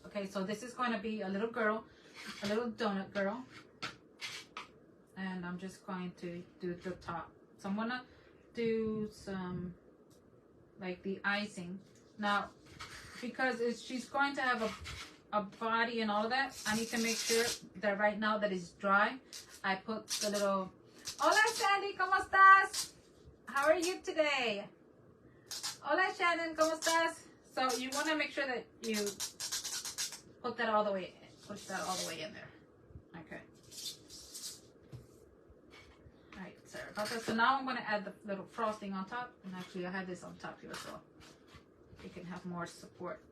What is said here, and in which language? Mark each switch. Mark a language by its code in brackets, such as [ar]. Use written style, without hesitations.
[en] Okay, so this is going to be a little girl, a little donut girl, and I'm just going to do the top. So I'm going to do some like the icing. Now because she's going to have a body and all of that. I need to make sure that right now that it's dry. I put the little, [es] hola Sandy, ¿cómo estás? [en] How are you today? [es] Hola Shannon, ¿cómo estás? [en] So you want to make sure that you put that all the way, push that all the way in there. Okay. All right, sorry about that. So now I'm going to add the little frosting on top. And actually I have this on top here so you can have more support.